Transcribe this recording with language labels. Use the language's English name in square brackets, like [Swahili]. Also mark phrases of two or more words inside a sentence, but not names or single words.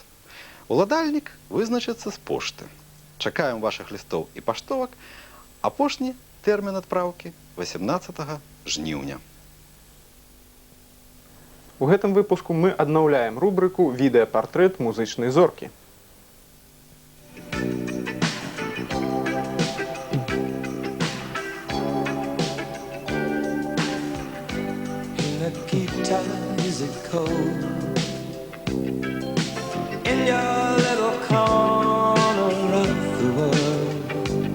[Belarusian] Уладальнік вызначыцца з пошты. Чакаем вашых лістоў і паштовак. Апошні тэрмін адпраўкі 18 жніўня. У гэтым выпуску мы аднаўляем рубрыку «Відэапартрэт музычнай зоркі». [English] Is it cold in your little corner of the world?